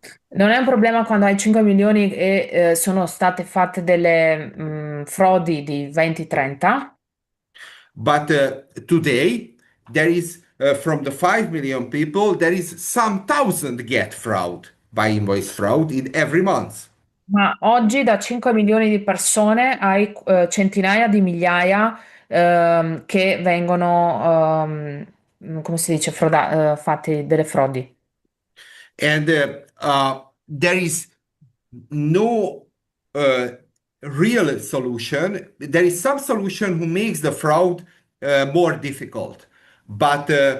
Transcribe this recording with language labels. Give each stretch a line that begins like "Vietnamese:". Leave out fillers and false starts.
Italian: non è un problema quando hai 5 milioni e sono state fatte delle frodi di 20-30,
English: But today, there is from the 5 million people, there is some thousand get fraud by invoice fraud in every month.
Italian: ma oggi da 5 milioni di persone hai centinaia di migliaia che vengono, come si dice, fatti delle frodi.
English: And there is no uh, real solution. There is some solution who makes the fraud more difficult, but